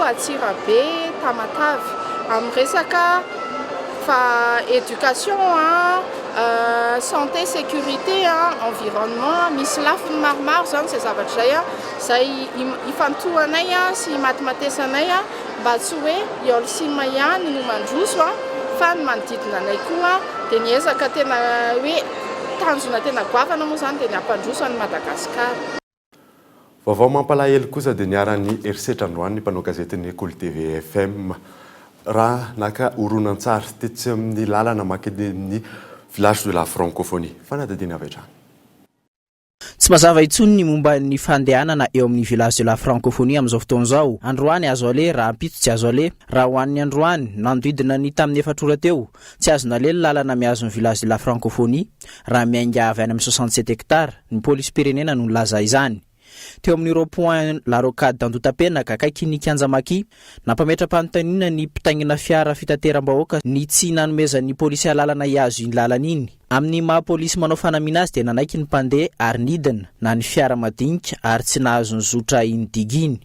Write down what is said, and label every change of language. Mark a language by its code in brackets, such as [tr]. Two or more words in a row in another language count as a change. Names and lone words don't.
[mg] Atsirabe, Tamatavy amin'ny resaka [fr] éducation, santé, sécurité, environnement [mg] misy lafiny maromaro zany izay zavatra izay ifantohanay sy matimatesanay mba tsy hoe eo SIM ihany no mandroso fa ny manodidina anay koa dia niezaka tena hoe tanjona tena goavana moa zany dia ny ampandroso any Madagasikara. Vaovao mampalahelo kosa dia niaran'ny erisetra androany ny mpanao gazetiny École TV FM raha naka horonan-tsary tetsy amin'ny lalana makeny amin'ny village de la francophonie. Fanadadiny avy hatrany. tsy mazava intsony ny momba ny fandehanana eo amin'ny village de la francophonie amin'izao fotoan'izao. Androany azo ale raha ampito tsy azo ale. Raha hoan'ny androany nanodidina ny tamin'ny efatrora teo tsy azona le lalana miazo ny village de la francophonie raha miainga avy any amin'ny 67 hectare ny polisy pirenena no nilaza izany. Teo amin'ny rond-point la rocade d'Andoutapenaka akaiky ny Kianjamaki nampametra-panontaniana ny mpitaingina fiara fitateram-bahoaka ny tsy nanomezan'ny polisy alalana iazo iny lalana iny. Amin'ny maha polisy manao fanamina azy dia nanaiky ny mpandeha ary nidina na ny fiara madinika ary tsy nahazo ny zotra iny diginy.